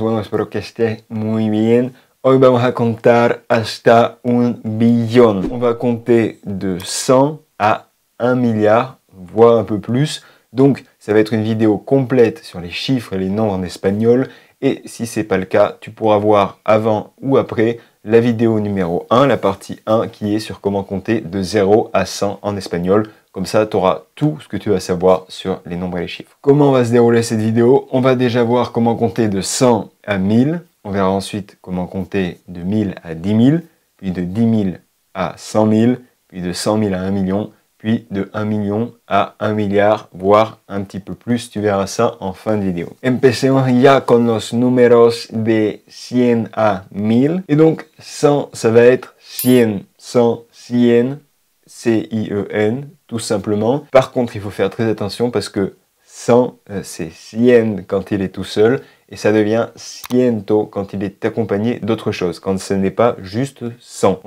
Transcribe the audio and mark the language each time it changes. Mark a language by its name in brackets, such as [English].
[Spanish] Bueno, espero que estés muy bien. Hoy vamos a contar hasta 1 billion. [French] On va compter de 100 à 1 milliard, voire un peu plus. Donc, ça va être une vidéo complète sur les chiffres et les nombres en espagnol. Et si c'est pas le cas, tu pourras voir avant ou après la vidéo numéro 1, la partie 1, qui est sur comment compter de 0 à 100 en espagnol. Comme ça, tu auras tout ce que tu vas savoir sur les nombres et les chiffres. Comment va se dérouler cette vidéo? On va déjà voir comment compter de 100 à 1000. On verra ensuite comment compter de 1000 à 10 000, puis de 10 000 à 100 000, puis de 100 000 à 1 million, puis de 1 million à 1 milliard, voire un petit peu plus. Tu verras ça en fin de vidéo. [Spanish] Empecemos ya con los números de 100 à 1000. [French] Et donc, 100, ça va être 100, 100, 100, C-I-E-N, tout simplement. Par contre, il faut faire très attention parce que 100, c'est 100 quand il est tout seul et ça devient ciento quand il est accompagné d'autre chose, quand ce n'est pas juste 100.